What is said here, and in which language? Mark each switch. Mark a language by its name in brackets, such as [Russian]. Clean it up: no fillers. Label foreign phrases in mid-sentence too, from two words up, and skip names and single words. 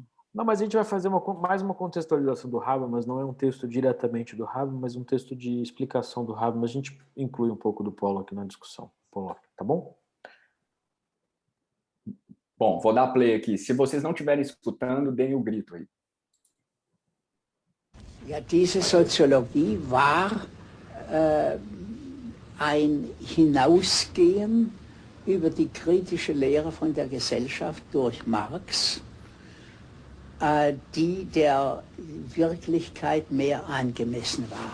[Portuguese] Não, mas a gente vai fazer mais uma contextualização do Habermas, não é um texto diretamente do Habermas, mas um texto de explicação do Habermas. A gente inclui um pouco do Pollock na discussão. Pollock, tá bom? Bom, vou dar play aqui. Se vocês não estiverem escutando, deem o grito aí. [German] Ja, diese Soziologie war ein Hinausgehen über die kritische Lehre von der Gesellschaft durch Marx, die der Wirklichkeit mehr angemessen war.